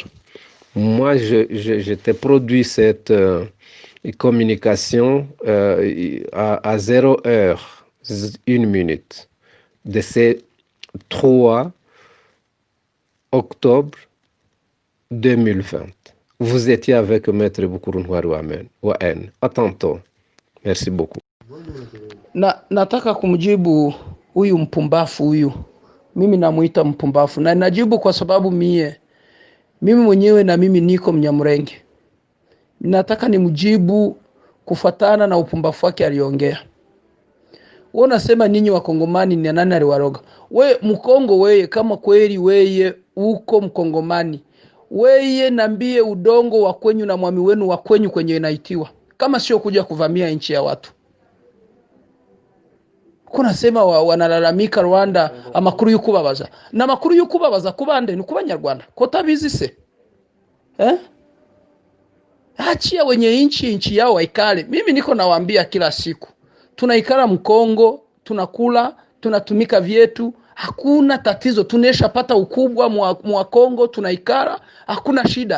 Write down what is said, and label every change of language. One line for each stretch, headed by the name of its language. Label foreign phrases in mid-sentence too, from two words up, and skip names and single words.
French: Moi, je t'ai produit cette communication à 0 heure, 1 minute, de ces 3 octobre 2020. Vous étiez avec Maître Bukurunwaru Waen. À tantôt. Merci beaucoup.
Swahili: Nataka kumjibu huyu mpumbafu huyu. Mimi namuita mpumbafu. Na najibu kwa sababu mimi mwenyewe na mimi niko Mnyamulenge. Nataka nimjibu kufatana na upumbafu wake aliongea. Wewe unasema ninyi wakongomani ni nani aliwaroga? We mkongo weye, kama kweli weye uko mkongomani. Weye nambie udongo wa kwenyu na mwami wenu wa kwenyu kwenye inaitiwa. Kama sio kuja kuvamia nchi ya watu. Kuna sema wanalalamika Rwanda
Kinyarwanda: amakuru y'ukubabaza. Na makuru y'ukubabaza kubande ni kubanyarwanda. Ko tabizi se?
Swahili: Achia wenye nchi yao waikale. Mimi niko nawaambia kila siku. Tunaikala Mkongo, tunakula, tunatumika vyetu, hakuna tatizo. Tunesha pata ukubwa mwa Kongo, tunaikala, hakuna shida.